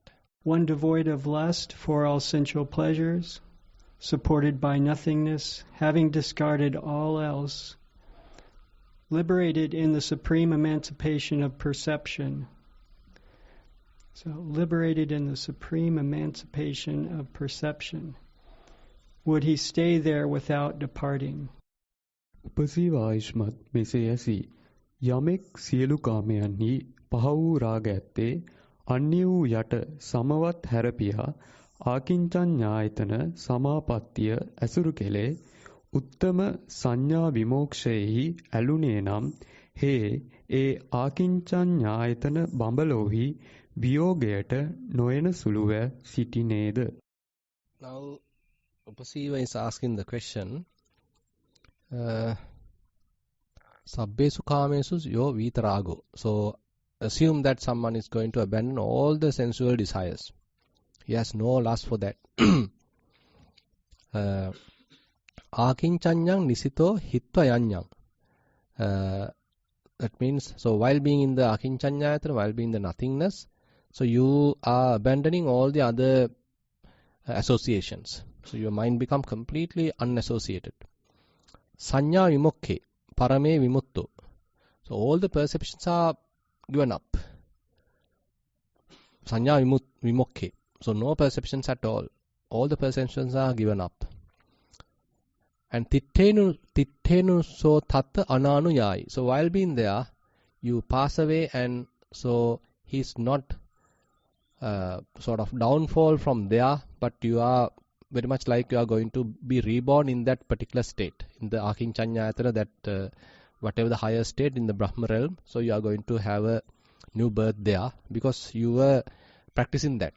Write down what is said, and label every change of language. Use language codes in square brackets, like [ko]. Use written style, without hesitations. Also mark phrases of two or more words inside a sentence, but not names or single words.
[en] One devoid of lust for all sensual pleasures, supported by nothingness, having discarded all else, liberated in the supreme emancipation of perception. So, liberated in the supreme emancipation of perception, would he stay there without departing? [si] උපසීව ආයුෂ්මත් මෙසේ ඇසී යමෙක් සියලු කාමයන්හි පහ වූ රාග ඇත්තේ අන්‍ය වූ යට සමවත් හැරපියා ආකින්චඤ්ඤායතන සමාපත්තිය ඇසුරු කෙලේ උත්තම සංඥා විමෝක්ෂයෙහි ඇලුනේ නම් හේ ඒ ආකින්චඤ්ඤායතන බඹලෝහි වියෝගයට නොයන සුළුව සිටිනේද? [en] Now Upasiva is asking the question, [pi] Sabbesu kamesu yo vitarago. [en] So assume that someone is going to abandon all the sensual desires. He has no lust for that. [pi] Akincanyang nisito hitva yanyang. [en] That means, so while being in the akincanyayatana, while being in the nothingness, so you are abandoning all the other associations. So your mind become completely unassociated. [pi] Sanya vimokke, parame vimutto. [en] So all the perceptions are given up. [pi] Sanya vimokke. [en] So no perceptions at all. All the perceptions are given up. [pi] And tittenu so tatta ananuyai. [en] So while being there, you pass away, and so he's not sort of downfall from there, but you are very much like you are going to be reborn in that particular state, in the Akincanyayatana, that whatever the higher state in the Brahma realm, so you are going to have a new birth there because you were practicing that.